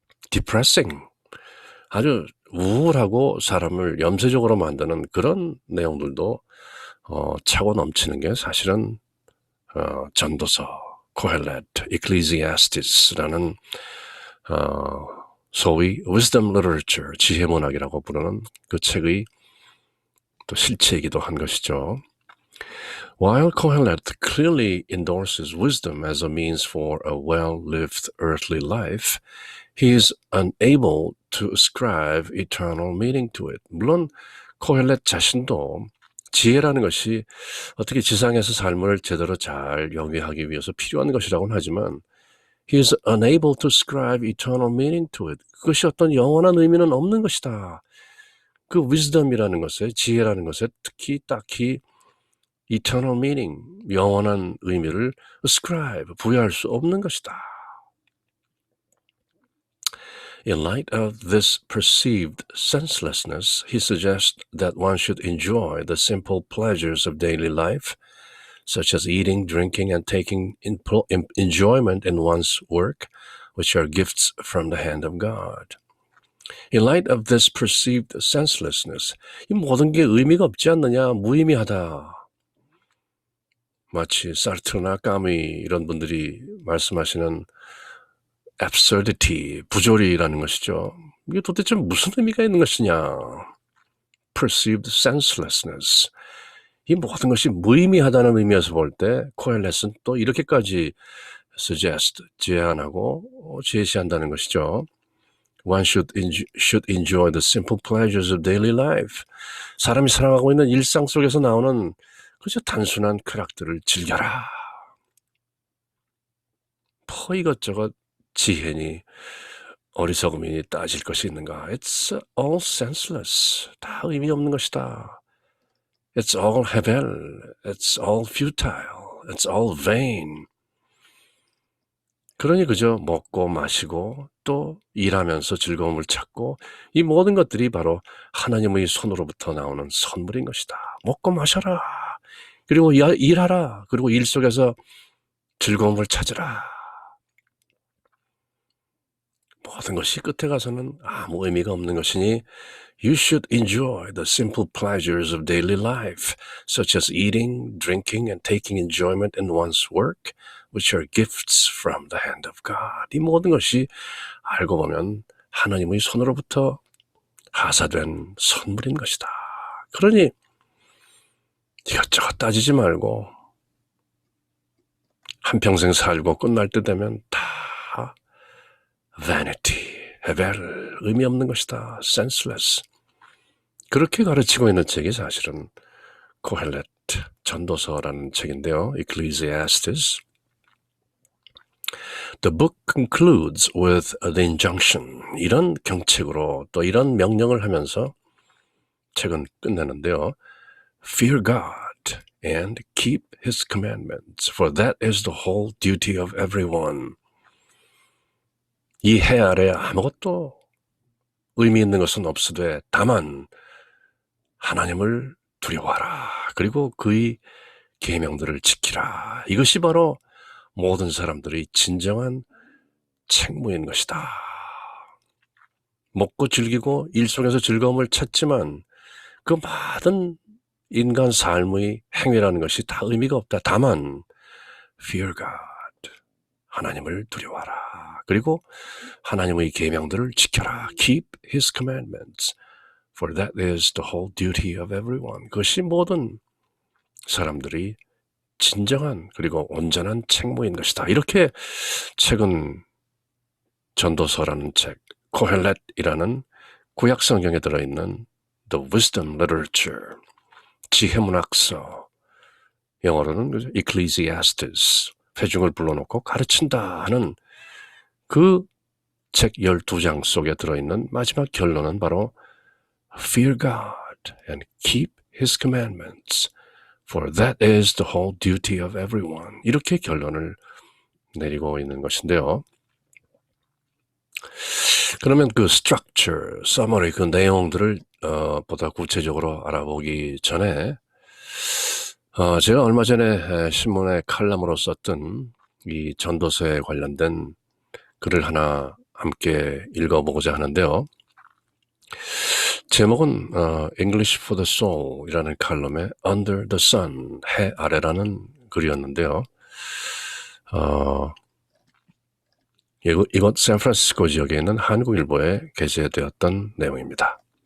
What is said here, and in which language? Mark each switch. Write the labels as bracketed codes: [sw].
[ko] depressing, 아주 우울하고 사람을 염세적으로 만드는 그런 내용들도 차고 넘치는 게 사실은 전도서, 코헬렛, Ecclesiastes 라는 소위 wisdom literature, 지혜문학이라고 부르는 그 책의 또 실체이기도 한 것이죠. [en] While Kohelet clearly endorses wisdom as a means for a well-lived earthly life, he is unable to ascribe eternal meaning to it. [ko] 물론 코헬렛 자신도 지혜라는 것이 어떻게 지상에서 삶을 제대로 잘 영위하기 위해서 필요한 것이라고는 하지만 [en] he is unable to ascribe eternal meaning to it. [ko] 그것이 어떤 영원한 의미는 없는 것이다. 그 wisdom이라는 것에, 지혜라는 것에 특히 딱히 [en] eternal meaning, [ko] 영원한 의미를 ascribe, 부여할 수 없는 것이다. [en] In light of this perceived senselessness, he suggests that one should enjoy the simple pleasures of daily life, such as eating, drinking, and taking enjoyment in one's work, which are gifts from the hand of God. In light of this perceived senselessness, [ko] 이 모든 게 의미가 없지 않느냐, 무의미하다. 마치 사르트르나 까미 이런 분들이 말씀하시는 absurdity, 부조리라는 것이죠. 이게 도대체 무슨 의미가 있는 것이냐. [en] perceived senselessness. [ko] 이 모든 것이 무의미하다는 의미에서 볼 때 코헬렛은 또 이렇게까지 suggest, 제안하고 제시한다는 것이죠. [en] One should enjoy the simple pleasures of daily life. [ko] 사람이 살아가고 있는 일상 속에서 나오는 그저 단순한 쾌락들을 즐겨라. 이것저것 지혜니 어리석음이니 따질 것이 있는가? [en] It's all senseless. [ko] 다 의미 없는 것이다. [en] It's all hevel. It's all futile. It's all vain. [ko] 그러니 그저 먹고 마시고 또 일하면서 즐거움을 찾고 이 모든 것들이 바로 하나님의 손으로부터 나오는 선물인 것이다. 먹고 마셔라. 그리고 일하라. 그리고 일 속에서 즐거움을 찾으라. 모든 것이 끝에 가서는 아무 의미가 없는 것이니 [en] You should enjoy the simple pleasures of daily life, such as eating, drinking, and taking enjoyment in one's work, which are gifts from the hand of God. [ko] 이 모든 것이 알고 보면 하나님의 손으로부터 하사된 선물인 것이다. 그러니 이것저것 따지지 말고 한평생 살고 끝날 때 되면 다 vanity, hevel, 의미 없는 것이다. [en] senseless. [ko] 그렇게 가르치고 있는 책이 사실은 코헬렛 전도서라는 책인데요. [en] Ecclesiastes. The book concludes with the injunction. [ko] 이런 경책으로 또 이런 명령을 하면서 책은 끝내는데요. [en] Fear God and keep His commandments, for that is the whole duty of everyone. [ko] 이 해 아래 아무것도 의미 있는 것은 없으되 다만 하나님을 두려워하라. 그리고 그의 계명들을 지키라. 이것이 바로 모든 사람들의 진정한 책무인 것이다. 먹고 즐기고 일 속에서 즐거움을 찾지만 그 모든 인간 삶의 행위라는 것이 다 의미가 없다. 다만 [en] fear God, [ko] 하나님을 두려워하라. 그리고 하나님의 계명들을 지켜라. [en] Keep His commandments, for that is the whole duty of everyone. [ko] 그것이 모든 사람들이 진정한 그리고 온전한 책무인 것이다. 이렇게 책은 전도서라는 책, 코헬렛이라는 구약 성경에 들어있는 The Wisdom Literature, 지혜문학서, 영어로는 Ecclesiastes, 회중을 불러놓고 가르친다 하는 그 책 12장 속에 들어있는 마지막 결론은 바로 [en] Fear God and keep His commandments, for that is the whole duty of everyone. [ko] 이렇게 결론을 내리고 있는 것인데요. 그러면 그 structure, summary, 그 내용들을 보다 구체적으로 알아보기 전에 제가 얼마 전에 신문에 칼럼으로 썼던 이 전도서에 관련된 글을 하나 함께 읽어보고자 하는데요. 제목은 English for the Soul 이라는 칼럼의 Under the Sun, 해 아래라는 글이었는데요. 이곳 샌프란시스코 지역에 있는 한국일보에 게재되었던 내용입니다.